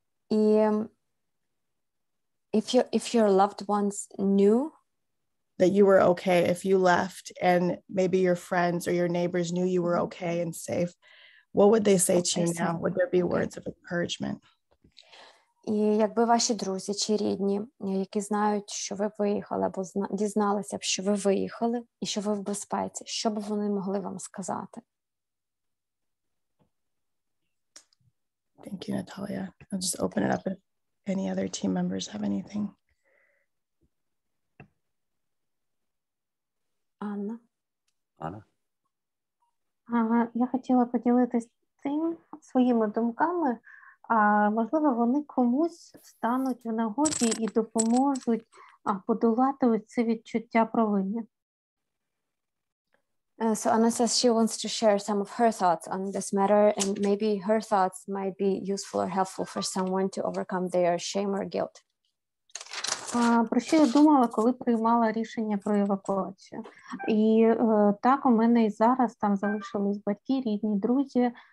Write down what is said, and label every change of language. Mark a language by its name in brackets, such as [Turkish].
[English] І if your loved ones knew that you were okay if you left and maybe your friends or your neighbors knew you were okay and safe, what would they say to you now? Would there be words of encouragement? [Ukrainian] І якби ваші друзі чи рідні, які знають, що ви виїхали, або дізналися б, що ви виїхали і що ви в безпеці, що б вони могли вам сказати? [English] Thank you, Natalia. I'll just open it up if any other team members have anything. [Ukrainian] Анна. Я хотіла поділитися своїми думками, можливо, вони комусь стануть в нагоді і допоможуть подолати це відчуття провини. [English] So Anna says she wants to share some of her thoughts on this matter, and maybe her thoughts might be useful or helpful for someone to overcome their shame or guilt. [Ukrainian] Про що я думала, коли приймала рішення про евакуацію. І так, у мене і зараз там залишились батьки, рідні, друзі.